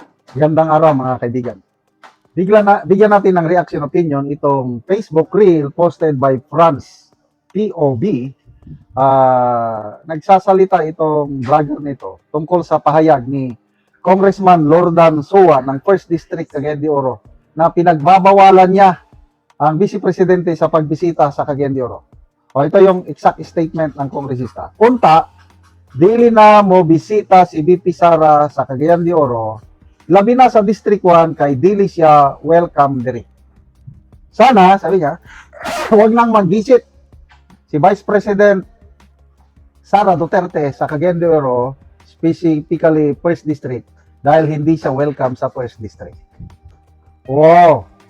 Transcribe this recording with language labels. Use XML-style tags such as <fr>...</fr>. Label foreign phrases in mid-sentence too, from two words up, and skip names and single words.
<tl>Gandang araw mga kaibigan. Bigyan natin ng reaction opinion itong Facebook</tl> <en>reel posted by</en> <tl>Franz POB. Nagsasalita itong vlogger nito tungkol sa pahayag ni Congressman Lordan Sowa ng 1st District Cagayan de Oro na pinagbabawalan niya ang Vice Presidente sa pagbisita sa Cagayan de Oro. Ito yung</tl> <en>exact statement</en> <tl>ng kongresista.</tl> <ceb>Unta, dili na mo bisita si VP Sara sa Cagayan de Oro, labi na sa District 1 kay dili siya welcome diri.</ceb> <tl>Sana, sabi niya, huwag nang mag-visit si Vice President Sara Duterte sa Cagayan de Oro, specifically 1st District, dahil hindi siya welcome sa 1st District. Wow!</tl>